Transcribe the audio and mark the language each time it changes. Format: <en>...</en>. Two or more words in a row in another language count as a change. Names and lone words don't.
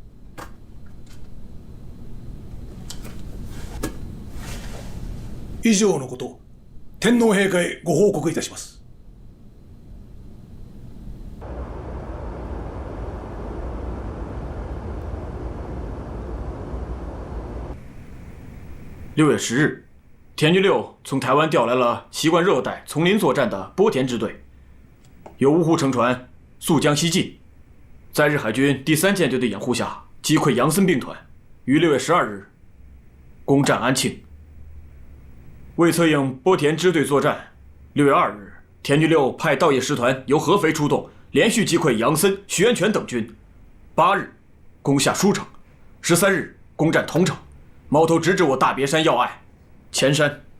<ja>以上のこと、天皇陛下へご報告いたします。</ja> <zh>6月10日，田军六从台湾调来了习惯热带丛林作战的波田支队，由芜湖乘船溯江西进，在日海军第3舰队的掩护下击溃杨森兵团，于6月12日攻占安庆。为策应波田支队作战，6月2日，田军六派道业师团由合肥出动，连续击溃杨森、徐源泉等军。8日攻下舒城，13日攻占桐城，矛头直指我大别山要隘前山。</zh>